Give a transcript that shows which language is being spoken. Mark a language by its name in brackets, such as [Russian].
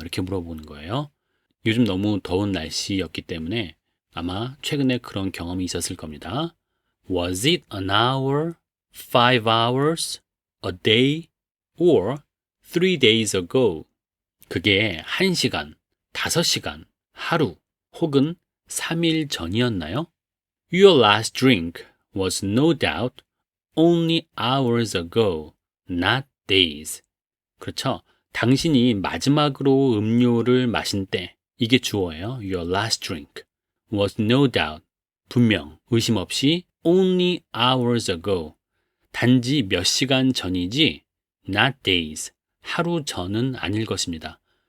[Korean] 이렇게 물어보는 거예요. 요즘 너무 더운 날씨였기 때문에 아마 최근에 그런 경험이 있었을 겁니다. [English] Was it an hour, 5 hours, a day, or 3 days ago? [Korean] 그게 1시간, 5시간, 하루, 혹은 3일 전이었나요? [English] Your last drink was no doubt only hours ago, not days. [Korean] 그렇죠? 당신이 마지막으로 음료를 마신 때, 이게 주어예요. [English] Your last drink was no doubt, [Korean] 분명, 의심 없이 [English] only hours ago, [Korean] 단지 몇 시간 전이지 not days, 하루 전은 아닐 것입니다.